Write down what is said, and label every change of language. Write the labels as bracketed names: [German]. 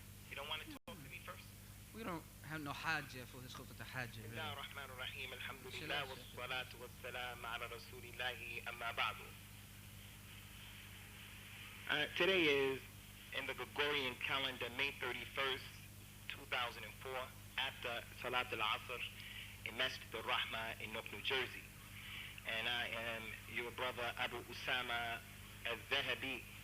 [English] You don't want to talk to me first? We don't have no hajjah for this khutbah hajjah. [Arabic] بسم الله الرحمن الرحيم. الحمد لله والصلاة والسلام على رسول الله أما بعد. [English] Today is, in the Gregorian calendar, May 31st, 2004, after Salat al-Asr in Masjid al-Rahma in Newark, New Jersey. And I am your brother Abu Usamah al-Zahabi.